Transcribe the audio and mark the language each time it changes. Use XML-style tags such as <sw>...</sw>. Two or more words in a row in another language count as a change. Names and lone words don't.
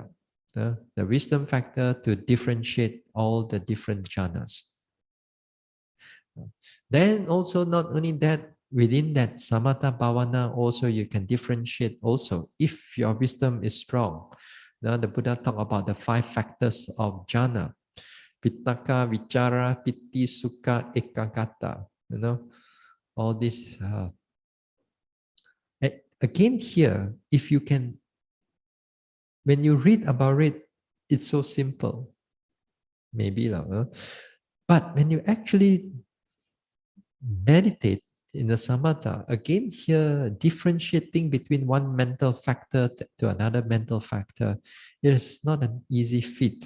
<en>The wisdom factor to differentiate all the different jhanas. Then also not only that, within that</en> <pi>samatha bhavana</pi> <en>also you can differentiate also if your wisdom is strong. Now the Buddha talked about the 5 factors of jhana.</en> <pi>Vittaka, vichara, piti, sukha, ekaggata.</pi> <en>All this. Again here, if you can, when you read about it, it's so simple. Maybe. But when you actually meditate in the samatha, again here, differentiating between one mental factor to another mental factor, it is not an easy feat.</en>